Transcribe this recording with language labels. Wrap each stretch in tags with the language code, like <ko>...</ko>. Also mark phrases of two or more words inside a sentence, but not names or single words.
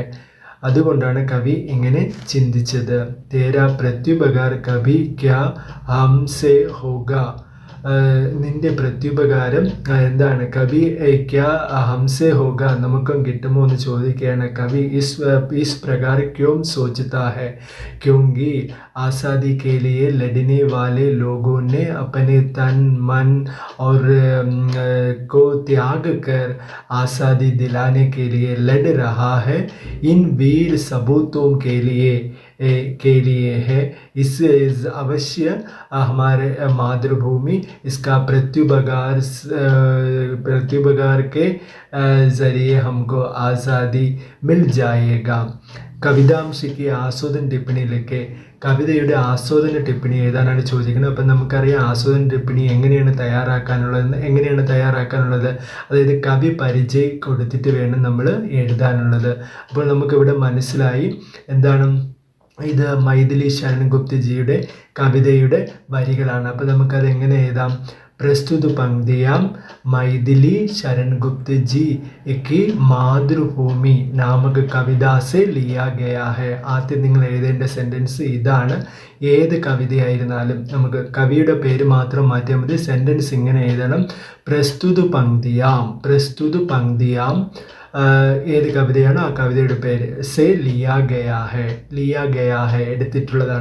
<ml>അതുകൊണ്ടാണ് കവി ഇങ്ങനെ ചിന്തിച്ചത്.</ml> <hi>तेरा प्रत्युपकार कवि क्या हमसे होगा.</hi> <ml>നിന്റെ പ്രത്യുപകാരം എന്താണ്?</ml> <hi>कवि क्या हमसे होगा,</hi> <ml>നമുക്കും കിട്ടുമോ എന്ന് ചോദിക്കുകയാണ്.</ml> <hi>कवि इस प्रकार क्यों सोचता है क्योंकि आज़ादी के लिए लड़ने वाले लोगों ने अपने तन मन और को त्याग कर आज़ादी दिलाने के लिए लड़ रहा है. इन वीर सपूतों के लिए है. इस अवश्य हमारे मातृभूमि इसका प्रत्युपकार के ज़रिए हमको आज़ादी मिल जाएगा.</hi> <ml>കവിതാംശയ്ക്ക് ആസ്വാദന ടിപ്പണിയിലൊക്കെ കവിതയുടെ ആസ്വാദന ടിപ്പണി ഏതാനാണ് ചോദിക്കുന്നത്. അപ്പം നമുക്കറിയാം ആസ്വാദന ടിപ്പണി എങ്ങനെയാണ് തയ്യാറാക്കാനുള്ളത്. അതായത് കവി പരിചയം കൊടുത്തിട്ട് വേണം നമ്മൾ എഴുതാനുള്ളത്. അപ്പോൾ നമുക്കിവിടെ മനസ്സിലായി എന്താണ് ഇത് മൈഥിലി ശരൺ ഗുപ്തജിയുടെ കവിതയുടെ വരികളാണ്. അപ്പോൾ നമുക്കത് എങ്ങനെ എഴുതാം?</ml> <hi>प्रस्तुत पंक्तियां मैथिली शरण गुप्त जी की मातृभूमि नामक कविता से लिया गया है.</hi> <ml>ആദ്യം നിങ്ങൾ എഴുതേണ്ട സെൻറ്റൻസ് ഇതാണ്. ഏത് കവിതയായിരുന്നാലും നമുക്ക് കവിയുടെ പേര് മാത്രം മാറ്റിയാൽ മതി. സെൻറ്റൻസ് ഇങ്ങനെ എഴുതണം.</ml> <hi>प्रस्तुत पंक्तियां</hi> <ml>ഏത് കവിതയാണോ ആ കവിതയുടെ പേര്</ml> <hi>से लिया गया है</hi> <ml>എടുത്തിട്ടുള്ളതാണ്.</ml>